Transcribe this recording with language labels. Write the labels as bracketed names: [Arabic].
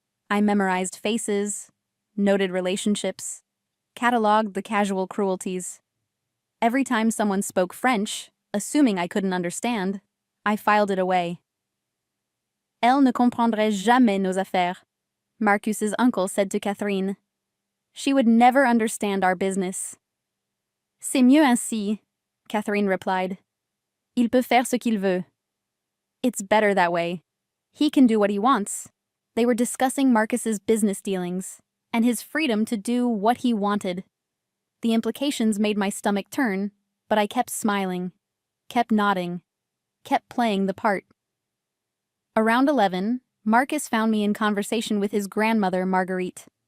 [English] I memorized faces, noted relationships, cataloged the casual cruelties. Every time someone spoke French, assuming I couldn't understand, I filed it away. [French] Elle ne comprendrait jamais nos affaires, [English] Marcus's uncle said to Catherine. She would never understand our business. [French] C'est mieux ainsi, [English] Catherine replied. [French] Il peut faire ce qu'il veut. [English] It's better that way. He can do what he wants. They were discussing Marcus's business dealings, and his freedom to do what he wanted. The implications made my stomach turn, but I kept smiling, kept nodding, kept playing the part. Around 11, Marcus found me in conversation with his grandmother, Marguerite.